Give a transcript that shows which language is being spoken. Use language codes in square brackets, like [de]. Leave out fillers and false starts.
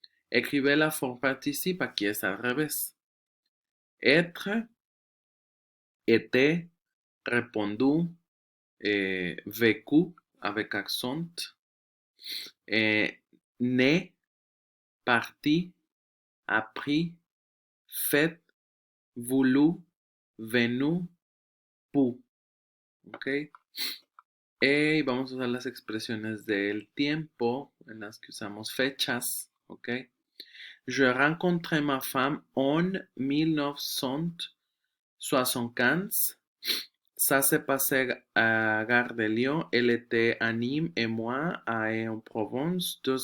[fr] Écrivez la forme participe, [es] aquí es al revés. [fr] Être, était, répondu, vécu avec accent, né, parti, appris, fait, voulu, venu, pu. [es] ¿Ok? Y vamos a usar las expresiones del tiempo en las que usamos fechas. ¿Ok? [fr] Je rencontré ma femme en 1975. Ça s'est passé à Gare de Lyon. Elle était à Nîmes et moi à Aix-en-Provence.